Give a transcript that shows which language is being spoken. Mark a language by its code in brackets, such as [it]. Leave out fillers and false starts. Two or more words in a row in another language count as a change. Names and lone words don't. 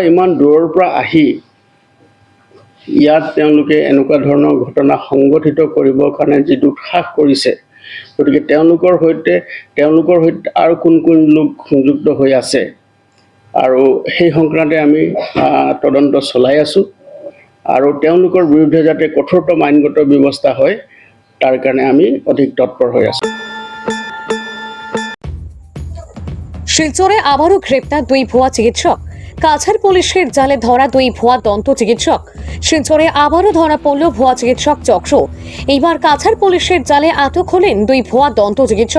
[as] ইমান দূৰৰ পৰা আহি ইয়াত তেওঁলোকে এনেকুৱা ধৰণৰ ঘটনা সংঘটিত কৰিবৰ কাৰণে যি দুঃসাহস কৰিছে, গতিকে তেওঁলোকৰ সৈতে আৰু কোন কোন লোক সংযুক্ত হৈ আছে আৰু সেই সংক্ৰান্তে আমি তদন্ত চলাই আছোঁ আৰু তেওঁলোকৰ বিৰুদ্ধে যাতে কঠোৰতম আইনগত ব্যৱস্থা হয় তাৰ কাৰণে আমি অধিক তৎপৰ হৈ আছোঁ। [bn] শিলচরে আবারও গ্রেপ্তার 2 ভুয়া চিকিৎসক। কাছাড় পুলিশের জালে ধরা 2 ভুয়া দন্ত চিকিৎসক। শিলচরে আবারও ধরা পড়ল ভুয়া চিকিৎসক চক্র। এইবার কাছাড় পুলিশের জালে আটক হলেন 2 ভুয়া দন্ত চিকিৎসক।